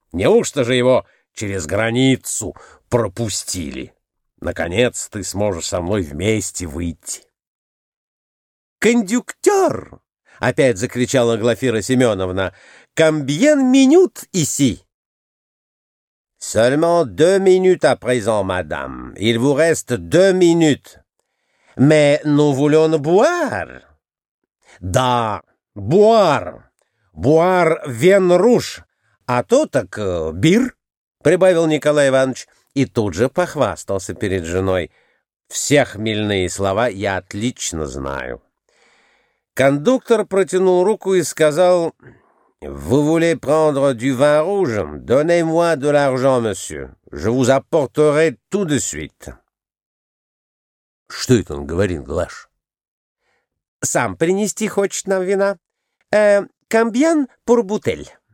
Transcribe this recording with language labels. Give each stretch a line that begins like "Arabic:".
Russian: Неужто же его через границу пропустили? Наконец ты сможешь со мной вместе выйти». «Кондюктер!» — опять закричала Глафира Семеновна. «Комбьен минут
French: ici?» «Seulement deux minutes à présent, madame. Il vous reste deux minutes. Mais nous voulons boire».
Russian: «Да,
French: boire. Boire vin rouge.
Russian: А то так бир», — прибавил Николай Иванович. И тут же похвастался перед женой: «Все хмельные слова я отлично знаю». Кондуктор протянул руку и сказал:
French: «Vous voulez prendre du vin rouge? Donnez-moi de l'argent, monsieur. Je vous apporterai tout de suite».
Russian: «Что это он говорит, Глаш?» «Сам принести хочет нам вина.
French: Combien pour bouteille?»